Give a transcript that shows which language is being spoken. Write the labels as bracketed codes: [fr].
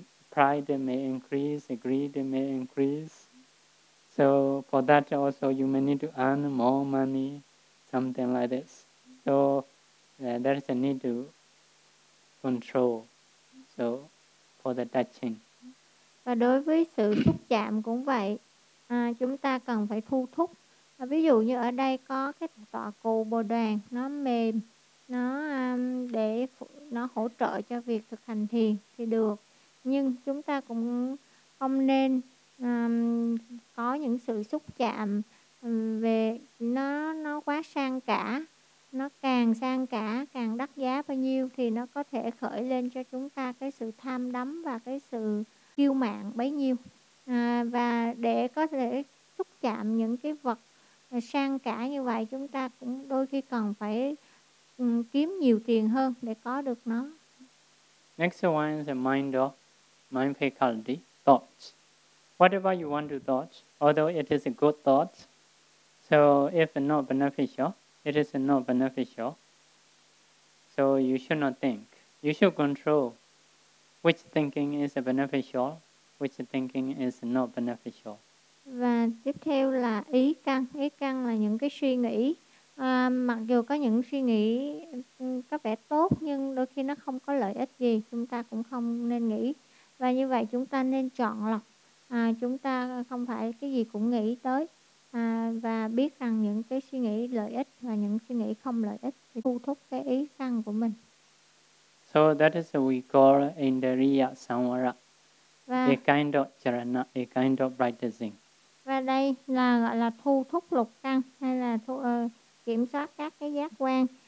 [en] Pride may increase, greed may increase. So for that also, you may need to earn more money, something like this. So there is a need to control. So for the touching. [vi] Và đối với sự xúc chạm cũng vậy, chúng ta cần phải thu thúc. Ví dụ như ở đây có cái tọa cù bồ đoàn, nó mềm, nó để nó hỗ trợ cho việc thực hành thiền thì được. Nhưng chúng ta cũng không nên có những sự xúc chạm về nó quá sang cả. Nó càng sang cả, càng đắt giá bao nhiêu thì nó có thể khởi lên cho chúng ta cái sự tham đắm và cái sự kiêu mạn bấy nhiêu. Và để có thể xúc chạm những cái vật sang cả như vậy, chúng ta cũng đôi khi cần phải kiếm nhiều tiền hơn để có được nó. [en] Next one is a mind of mind faculty, thoughts. Whatever you want to thought, although it is a good thought, so if not beneficial, it is not beneficial. So you should not think. You should control which thinking is beneficial, which thinking is not beneficial. [vi] Và tiếp theo là ý căn. Ý căn là những cái suy nghĩ. Mặc dù có những suy nghĩ có vẻ tốt, nhưng đôi khi nó không có lợi ích gì, chúng ta cũng không nên nghĩ. Và như vậy chúng ta nên chọn lọc. Chúng ta không phải cái gì cũng nghĩ tới. Và biết rằng những cái suy nghĩ lợi ích và những suy nghĩ không lợi ích thì thu thúc cái ý căn của mình. [en] So that is what we call Indriya Samvara. A kind of charana, a kind of practicing. [vi] Và đây là gọi là thu thúc lục căn, hay là kiểm soát các cái giác quan.